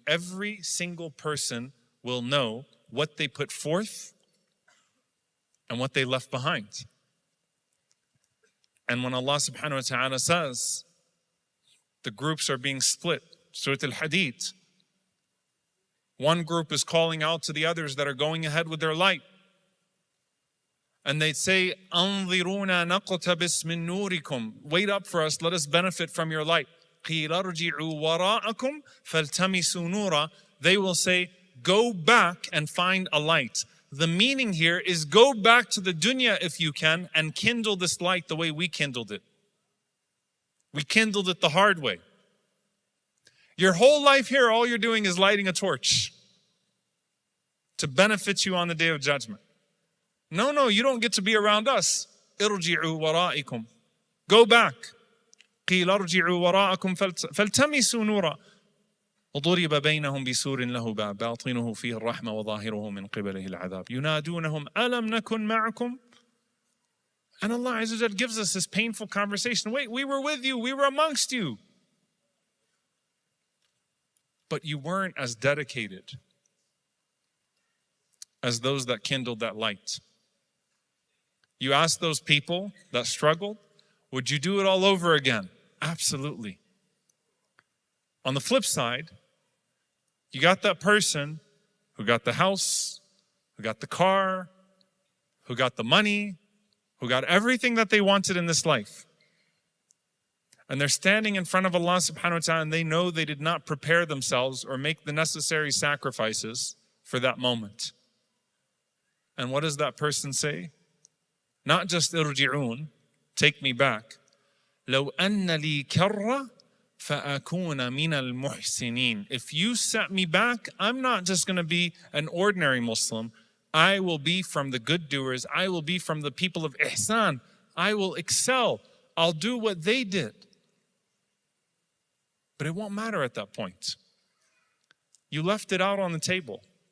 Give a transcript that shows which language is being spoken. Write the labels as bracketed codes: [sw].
[en] Every single person will know what they put forth and what they left behind. And when Allah subhanahu wa ta'ala says, the groups are being split, Surah Al-Hadid, one group is calling out to the others that are going ahead with their light. And they'd say, [ar] أَنظِرُونَا نَقْتَبِسْ مِن نُورِكُمْ. [en] Wait up for us, let us benefit from your light. [ar] قِيلَ ارْجِعُوا وَرَاءَكُمْ فَالْتَمِسُوا نُورًا. [en] They will say, go back and find a light. The meaning here is go back to the dunya if you can and kindle this light the way we kindled it. We kindled it the hard way. Your whole life here, all you're doing is lighting a torch to benefit you on the Day of Judgment. No, you don't get to be around us. [ar] ارجعوا وراءكم. [en] Go back. [ar] قيل ارجعوا وراءكم فالتمسوا نورا وضرب بينهم بسور له باب باطنه فيه الرحمة وظاهره من قبله العذاب ينادونهم ألم نكن معكم. [en] And Allah Azza wa Jal gives us this painful conversation. Wait, we were with you, we were amongst you. But you weren't as dedicated as those that kindled that light. You ask those people that struggled, would you do it all over again? Absolutely. On the flip side, you got that person who got the house, who got the car, who got the money, who got everything that they wanted in this life. And they're standing in front of Allah subhanahu wa ta'ala, and they know they did not prepare themselves or make the necessary sacrifices for that moment. And what does that person say? Not just irji'un, take me back. [ar] لو أن لي كرة فأكون من المحسنين. [en] If you set me back, I'm not just going to be an ordinary Muslim. I will be from the good doers. I will be from the people of ihsan. I will excel. I'll do what they did. But it won't matter at that point. You left it out on the table.